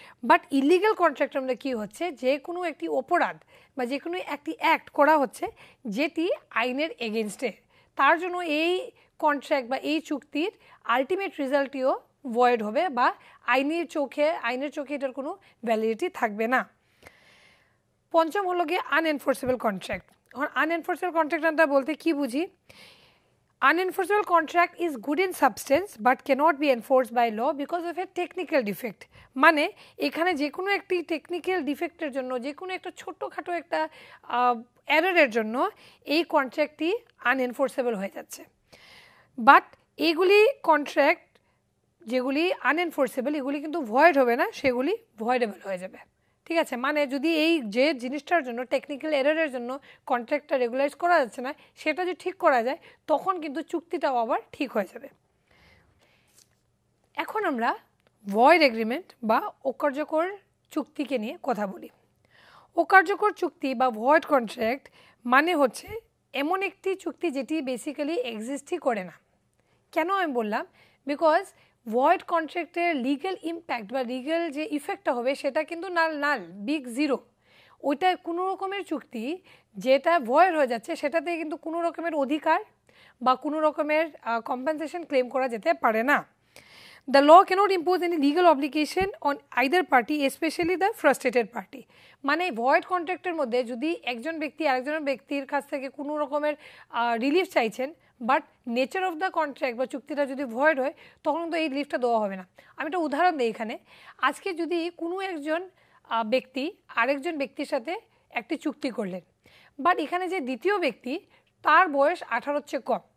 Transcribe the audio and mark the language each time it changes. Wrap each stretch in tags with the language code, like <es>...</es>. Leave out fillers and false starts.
<bn>But illegal কন্ট্রাক্টের মধ্যে কী হচ্ছে, যে কোনো একটি অপরাধ বা যে কোনো একটি অ্যাক্ট করা হচ্ছে যেটি আইনের এগেনস্টে, তার জন্য এই কন্ট্রাক্ট বা এই চুক্তির আলটিমেট রেজাল্টটিও ভয়েড হবে বা আইনের চোখে এটার কোনো ভ্যালিডিটি থাকবে না। পঞ্চম হলো গিয়ে আনএনফোর্সেবল কন্ট্রাক্ট। এখন আনএনফোর্সেবল কন্ট্রাক্টটা বলতে কি বুঝি,</bn> <en>Unenforceable contract is good in substance but cannot be enforced by law because of a technical defect.</en> <bn>মানে এখানে যে কোনো একটি টেকনিক্যাল ডিফেক্টের জন্য, যে কোনো একটা ছোট্টখাটো একটা এররের জন্য এই কন্ট্রাক্টটি আনএনফোর্সেবল হয়ে যাচ্ছে। বাট এইগুলি কন্ট্রাক্ট যেগুলি আনএনফোর্সেবল এগুলি কিন্তু ভয়েড হবে না, সেগুলি ভয়েডেবল হয়ে যাবে। ঠিক আছে, মানে যদি এই যে জিনিসটার জন্য টেকনিক্যাল এররের জন্য কন্ট্রাক্টটা রেগুলারাইজ করা যাচ্ছে না সেটা যদি ঠিক করা যায় তখন কিন্তু চুক্তিটাও আবার ঠিক হয়ে যাবে। এখন আমরা ভয়েড এগ্রিমেন্ট বা অকার্যকর চুক্তিকে নিয়ে কথা বলি। অকার্যকর চুক্তি বা ভয়েড কন্ট্রাক্ট মানে হচ্ছে এমন একটি চুক্তি যেটি বেসিক্যালি এক্সিস্টই করে না। কেন আমি বললাম? বিকজ ভয়েড কন্ট্রাক্টের লিগ্যাল ইম্প্যাক্ট বা লিগ্যাল যে ইফেক্টটা হবে সেটা কিন্তু নাল বিগ জিরো। ওইটা কোনো রকমের চুক্তি যেটা ভয়েড হয়ে যাচ্ছে সেটাতে কিন্তু কোনো রকমের অধিকার বা কোনো রকমের কম্পেনসেশন ক্লেম করা যেতে পারে না।</bn> <en>The law cannot impose any legal obligation on either party, especially the frustrated party.</en> <bn>মানে ভয়েড কন্ট্রাক্টের মধ্যে যদি একজন ব্যক্তি আরেকজন ব্যক্তির কাছ থেকে কোনো রকমের রিলিফ চাইছেন, but nature of the contract বা চুক্তিটা যদি ভয়েড হয় তখন তো এই রিলিফটা দেওয়া হবে না। আমি একটা উদাহরণ দিই এখানে। আজকে যদি কোনো একজন ব্যক্তি আরেকজন ব্যক্তির সাথে একটি চুক্তি করলেন, বাট এখানে যে দ্বিতীয় ব্যক্তি তার বয়স 18-র চেয়ে কম।</bn>